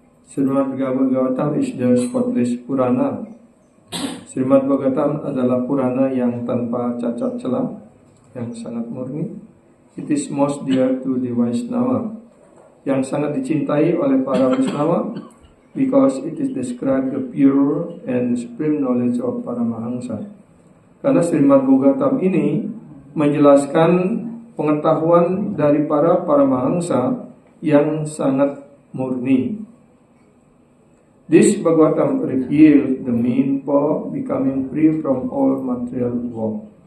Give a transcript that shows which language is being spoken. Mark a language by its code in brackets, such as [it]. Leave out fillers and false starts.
[en] Srimad Bhagavatam is the spotless Purana. [id] Srimad Bhagavatam adalah Purana yang tanpa cacat celah, yang sangat murni. [en] It is most dear to the Vaishnava, [id] yang sangat dicintai oleh para Vaishnava, [en] because it is described the pure and supreme knowledge of Paramahamsa. [id] Karena Srimad Bhagavatam ini menjelaskan pengetahuan dari para Paramahamsa yang sangat murni. [en] This Bhagavatam reveals the mean for becoming free from all material work.